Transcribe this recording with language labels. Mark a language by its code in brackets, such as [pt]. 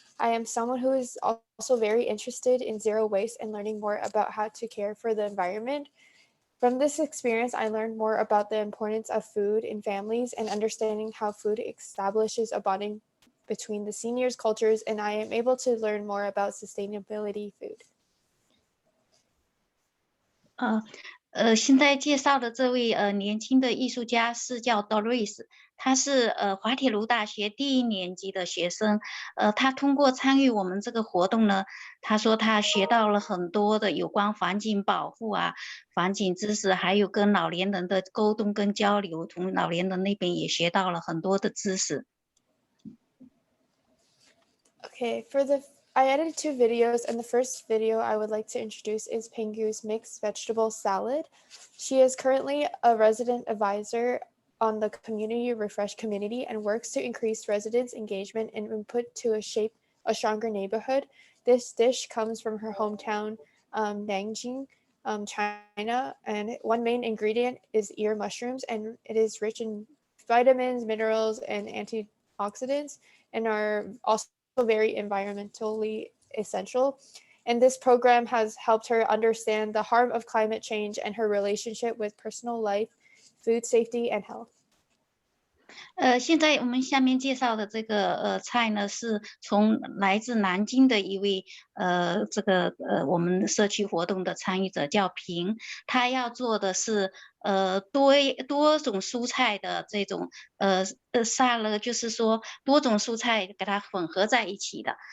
[en] I am someone who is also very interested in zero waste and learning more about how to care for the environment. From this experience, I learned more about the importance of food in families and understanding how food establishes a bonding between the seniors' cultures, and I am able to learn more about sustainability food. [zh] 现在介绍的这位年轻的艺术家是叫 Doris， 他是滑铁卢大学第1年级的学生。他通过参与我们这个活动呢，他说他学到了很多的有关环境保护啊、环境知识，还有跟老年人的沟通跟交流，从老年人那边也学到了很多的知识。 [en] Okay, I edited 2 videos, and the first video I would like to introduce is Pengu's mixed vegetable salad. She is currently a resident advisor on the Community Refresh community and works to increase residents' engagement and input to shape a stronger neighborhood. This dish comes from her hometown, Nanjing, China, and one main ingredient is ear mushrooms, and it is rich in vitamins, minerals, and antioxidants, and are also very environmentally essential. And this program has helped her understand the harm of climate change and her relationship with personal life, food safety, and health. [zh] 现在我们下面介绍的这个菜呢，是从来自南京的一位我们社区活动的参与者叫平，他要做的是多种蔬菜的这种沙拉，就是说多种蔬菜给它混合在一起的。